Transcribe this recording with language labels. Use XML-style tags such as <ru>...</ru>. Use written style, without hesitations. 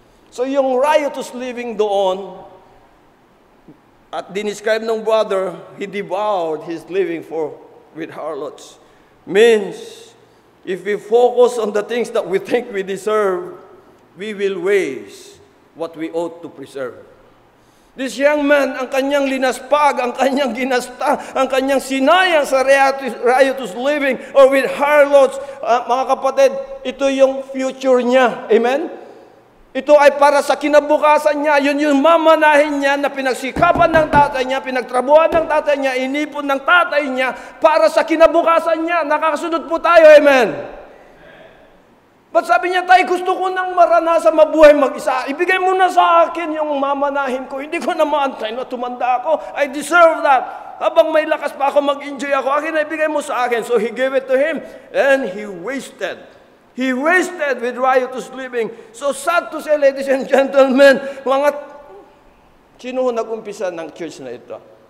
<en>So yung riotous living doon,</en> <tl>at dinescribe ng</tl> <en>brother, he devoured his living with harlots. Means, if we focus on the things that we think we deserve, we will waste what we ought to preserve. This young man,</en> <tl>ang kanyang linaspag, ang kanyang ginasta, ang kanyang sinayang sa</tl> <en>riotous living or with harlots,</en> <tl>mga kapatid, ito yung future niya. Amen? Ito ay para sa kinabukasan niya. Yun yung mamanahin niya na pinagsikapan ng tatay niya, pinagtrabuhan ng tatay niya, inipon ng tatay niya para sa kinabukasan niya. Nakakasunod po tayo, amen? But sabi niya, tay, gusto ko nang maranasan mabuhay mag-isa. Ibigay mo na sa akin yung mamanahin ko. Hindi ko na maantay na tumanda ako.</tl> <en>I deserve that.</en> <tl>Habang may lakas pa ako, mag-enjoy ako. Akin na ibigay mo sa akin.</tl> <en>So he gave it to him and he wasted. He wasted with riotous living. So sad to say, ladies and gentlemen,</en> <tl>sino nag-umpisa ng church na ito?</tl>